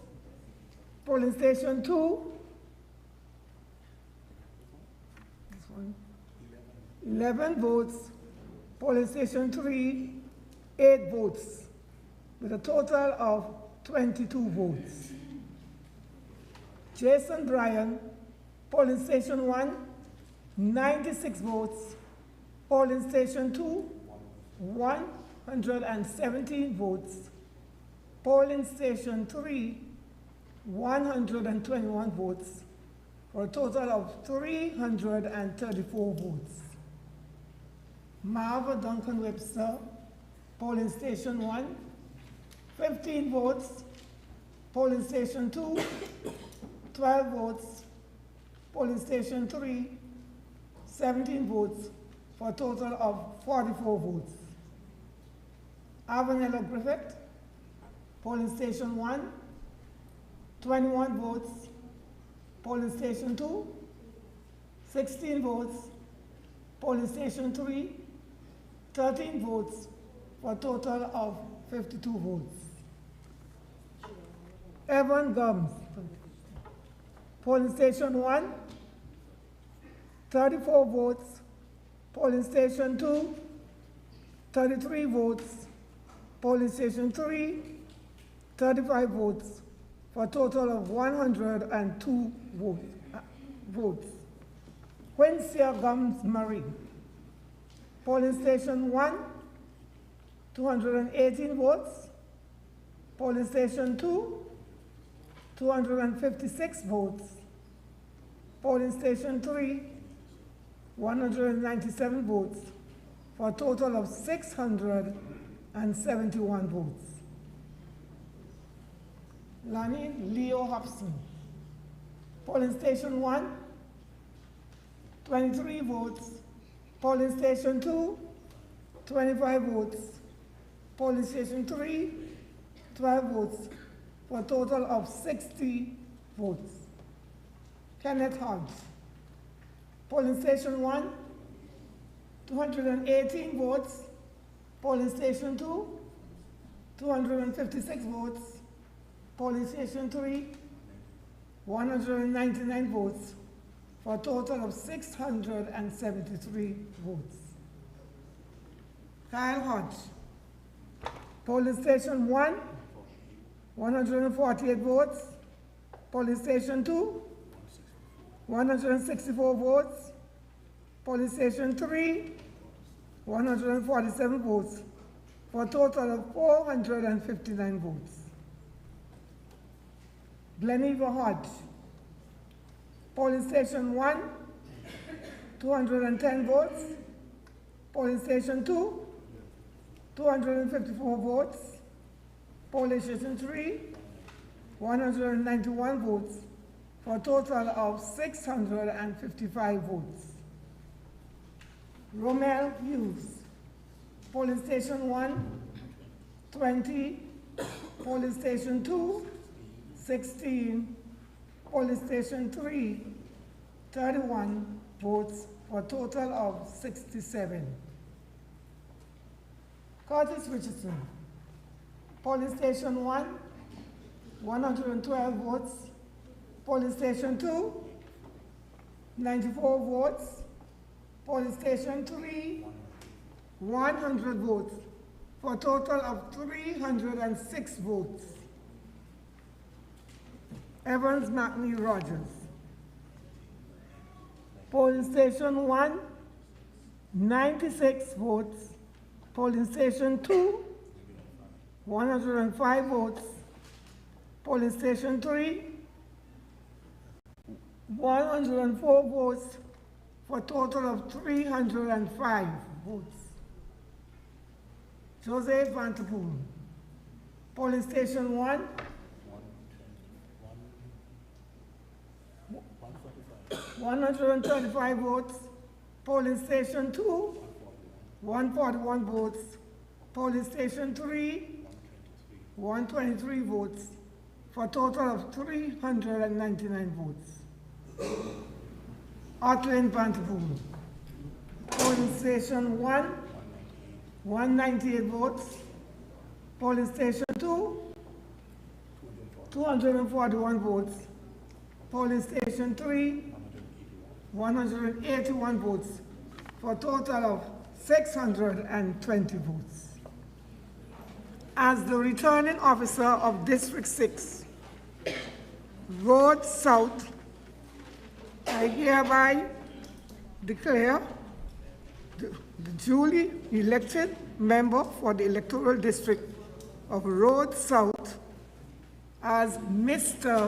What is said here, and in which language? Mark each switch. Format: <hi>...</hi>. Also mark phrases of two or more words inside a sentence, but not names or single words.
<en>Polling station 2, this one, 11 votes. Polling station 3, 8 votes, with a total of 22 votes. Jason Bryan, polling station 1, 96 votes. Polling station 2, 117 votes. Polling station 3, 121 votes, for a total of 334 votes. Marva Duncan Webster, polling station 1, 15 votes. Polling station 2, 12 votes. Polling station 3, 17 votes, for a total of 44 votes. Avanella Griffith, polling station 1, 21 votes. Polling station 2, 16 votes. Polling station 3, 13 votes, for a total of 52 votes. Evan Gums. Polling station 1, 34 votes. Polling station 2, 33 votes. Polling station 3, 35 votes, for a total of 102 votes. Quincy Gums Marie. Polling station 1, 218 votes. Polling station 2, 256 votes. Polling station 3, 197 votes, for a total of 671 votes. Lani Leo Hobson. Polling station 1, 23 votes. Polling station 2, 25 votes. Polling station 3, 12 votes, for a total of 60 votes. Kenneth Hodge. Polling station 1, 218 votes. Polling station 2, 256 votes. Polling station 3, 199 votes, for a total of 673 votes. Kyle Hodge. Polling station 1, 148 votes. Polling station 2, 164 votes. Polling station 3, 147 votes, for a total of 459 votes. Gleneva Hodge. Polling station 1, 210 votes. Polling station 2, 254 votes. Polling station 3, 191 votes, for a total of 655 votes. Romel Hughes. Polling station 1, 20. Polling station 2, 16. Polling station 3, 31 votes, for a total of 67. Curtis Richardson. Polling station 1, 112 votes. Polling station 2, 94 votes. Polling station 3, 100 votes, for a total of 306 votes. Evans McNee Rogers. Polling station 1, 96 votes. Polling station 2, 105 votes. Polling station 3, 104 votes, for a total of 305 votes. Joseph Vanterpool. Polling station 1, 135 votes. Polling station 2, 141 votes. Polling station 3, 123 votes, for a total of 399 votes. Artlin Vanterpool. Polling station 1, 198 votes. Polling station 2, 241 votes. Polling station 3, 181 votes, for a total of 620 votes. As the returning officer of District 6, Road South, I hereby declare the duly elected member for the electoral district of Road South as Mr.</en>